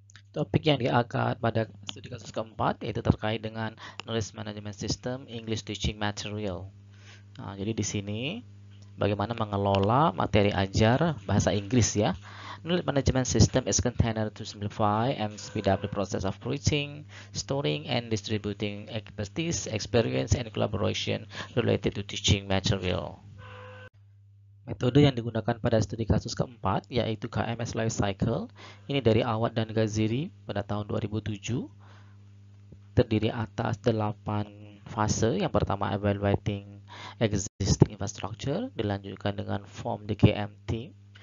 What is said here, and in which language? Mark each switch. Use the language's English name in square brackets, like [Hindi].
[Indonesian] Topik yang diangkat pada studi kasus keempat yaitu terkait dengan Knowledge Management System English Teaching Material. Nah, jadi di sini bagaimana mengelola materi ajar bahasa Inggris ya. [English] Knowledge management system is intended to simplify and speed up the process of creating, storing, and distributing expertise, experience, and collaboration related to teaching material. [Indonesian] Metode yang digunakan pada studi kasus keempat yaitu KMS Life Cycle. Ini dari Awad dan Ghaziri pada tahun 2007. Terdiri atas 8 fase. Yang pertama [English] evaluating existing infrastructure, [Indonesian] dilanjutkan dengan [English] form the KM team.